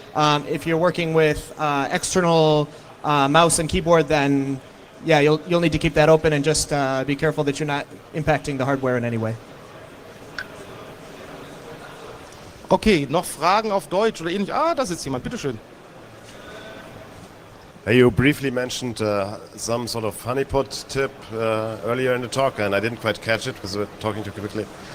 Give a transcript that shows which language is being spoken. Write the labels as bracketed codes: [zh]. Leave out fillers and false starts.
[en] If you're working with external mouse and keyboard, then yeah, you'll need to keep that open and just be careful that you're not impacting the hardware in any way. [de] Okay, noch Fragen auf Deutsch oder ähnlich? Ah, da sitzt jemand, bitteschön. [en] You briefly mentioned some sort of honeypot tip earlier in the talk, and I didn't quite catch it because we were talking too quickly.